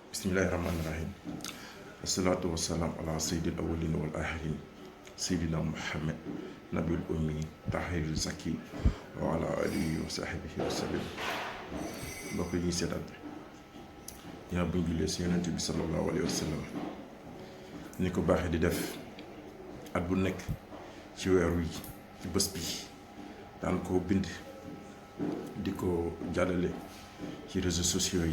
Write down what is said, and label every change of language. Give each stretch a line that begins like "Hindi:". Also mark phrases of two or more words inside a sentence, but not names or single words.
Arabic: بسم الله الرحمن الرحيم الصلاة والسلام على سيد الأولين والآخرين سيدنا محمد النبي الأمي الطاهر الزكي وعلى آله وصحبه وسلم.
Wolof: mbokk yi ñuy seetaan ñaa buñ jullee si yonent bi
Arabic: صلى الله عليه وسلم
Wolof: ni ko baaxee di def at bu nekk ci weer wi ci bés bi daan ko bind di ko jàllale ci
French: réseaux sociaux
Wolof: yi.